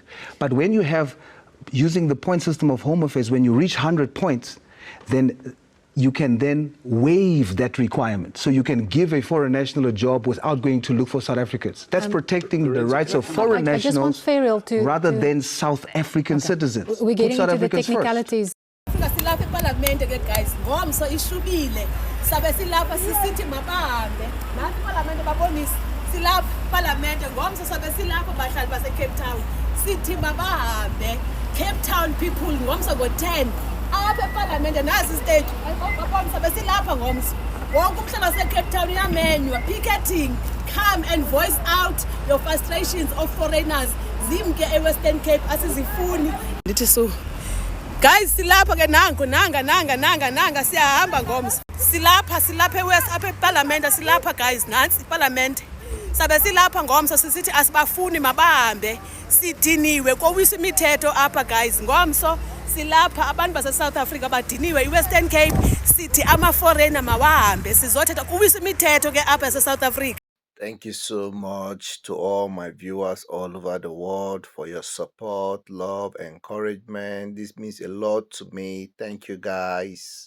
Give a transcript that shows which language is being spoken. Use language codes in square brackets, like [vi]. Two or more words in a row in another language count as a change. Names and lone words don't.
[en] But when you have, using the point system of Home Affairs, when you reach 100 points, then you can then waive that requirement. So you can give a foreign national a job without going to look for South Africans. That's protecting the rights of foreign nationals rather than South African citizens. We're getting South into the Africans technicalities. [xh] Silapha eParliament ke guys, ngomso ishubile. Sabe silapha sisithi mabahambe. Nathi eParliament babonisa. Silapha eParliament ngomso sabe silapha bahlali base Cape Town. Sithi mabahambe. Cape Town people ngomso ngo10. Apha eParliament nazi stage. Babonisa sabe silapha ngomso. Wonke umhlaba wase Cape Town uyamenywa picketing. [en] Come and voice out your frustrations of foreigners. [xh] Zimke eWestern Cape asizifuni. Lithi [en] so guys, [xh] silapha ke nanga siyahamba ngomso. Silapha eWest apha eParliament silapha guys, nansi iParliament. Sabe silapha ngomso sisithi asibafuni mabahambe. Sidiniwe kowisa imithetho apha guys. Ngomso silapha abantu base South Africa badiniwe iWestern Cape. Sithi ama foreigner mawahambe sizothetha kowisa imithetho ke apha ese South Africa. [en] Thank you so much to all my viewers all over the world for your support, love, encouragement. This means a lot to me. Thank you, guys.